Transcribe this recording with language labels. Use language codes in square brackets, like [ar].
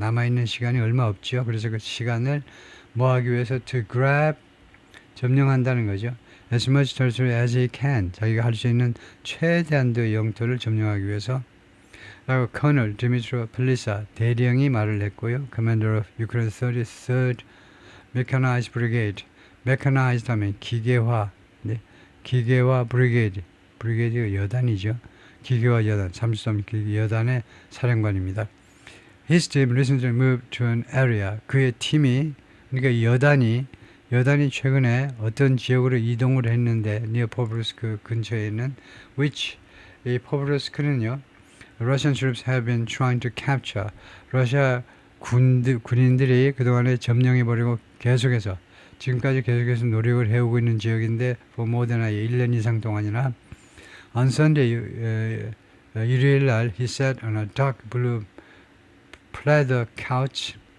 [ko] 남아있는 시간이 얼마 없죠. 그래서 그 시간을 뭐 하기 위해서 [en] to grab, [ko] 점령한다는 거죠. [en] As much territory as he can, [ko] 자기가 할 수 있는 최대한도의 영토를 점령하기 위해서. 라고 Colonel Dmytro Plisa 대령이 말을 했고요. [en] Commander of Ukraine 33rd Mechanized Brigade, Mechanized [ko] 하면 기계화, 기계화 브리게이드가 여단이죠. 기계화 여단, 33 여단의 사령관입니다. [en] His team recently moved to an area. [ko] 그의 팀이, 그러니까 여단이 최근에 어떤 지역으로 이동을 했는데 [en] near Povrovsk [ko] 근처에 있는 which, 이 포브로스크는요, [en] Russian troops have been trying to capture. [ko] 러시아 군인들이 그동안에 점령해버리고 지금까지 계속해서 노력을 해오고 있는 지역인데 [en] for more than [ko] 1년 이상 동안이나 [en] on Sunday, [ko] 일요일 날 [en] he sat on a dark blue pleather couch.